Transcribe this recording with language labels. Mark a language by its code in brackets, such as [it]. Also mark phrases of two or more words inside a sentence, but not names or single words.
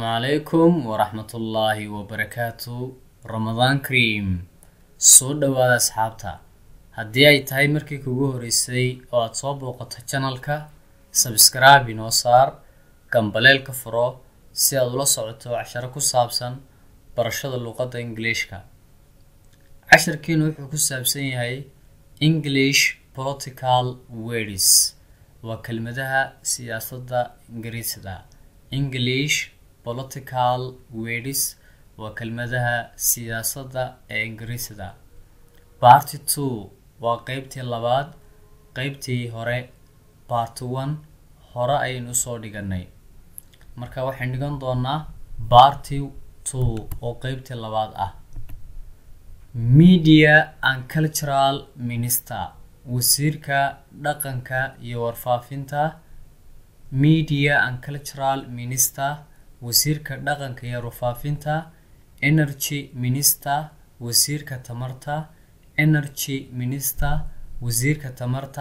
[ar] عليكم ورحمة الله وبركاته. رمضان كريم. [so] soo dhawaada asxaabta. haddii ay tahay markii kugu horeysay oo aad soo booqato channelka, subscribe inoo saar, gambaleelka furo si aad ula socoto casharo ku saabsan barashada luqadda Ingiriiska. casharkeenu wuxuu ku saabsan yahay [en] English political words. [so] waa kelmadaha siyaasadda Ingiriisiga. [en] English political words [so] waa kelmadaha siyaasadda ee Ingiriisiga. Part 2 waa qaybtii labaad. qaybtii hore part 1 hore ayaynu soo dhiganay. marka waxaan dhigan doonaa part 2 oo qaybtii labaad ah. [en] Media and Cultural Minister, [so] wasiirka dhaqanka iyo warfaafinta. [en] Media and Cultural Minister, [so] wasiirka dhaqanka iyo warfaafinta. [en] Energy Minister, [so] wasiirka tamarta. [en] Energy Minister, [so] wasiirka tamarta.